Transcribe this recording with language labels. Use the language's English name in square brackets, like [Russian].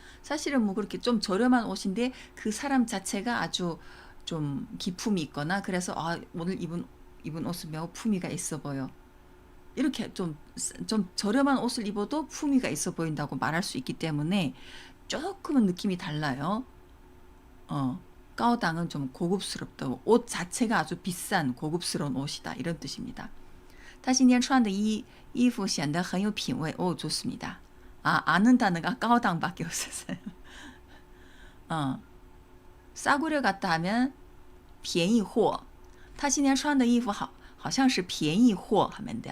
[Korean] 사실은 그렇게 좀 저렴한 옷인데 그 사람 자체가 아주 좀 기품이 있거나 그래서 오늘 입은 옷은 매우 품위가 있어 보여. 이렇게 좀 저렴한 옷을 입어도 품위가 있어 보인다고 말할 수 있기 때문에 조금은 느낌이 달라요. 高档은 좀 고급스럽다고 옷 자체가 아주 비싼 고급스러운 옷이다 이런 뜻입니다. [Chinese] 他今天穿的衣服显得很有品味. [Korean] 좋습니다. 아는 단어가 高档밖에 없었어요. 싸구려 같다 하면 便宜货. [Chinese] 他今天穿的衣服好像是便宜货 [Korean] 하면 돼.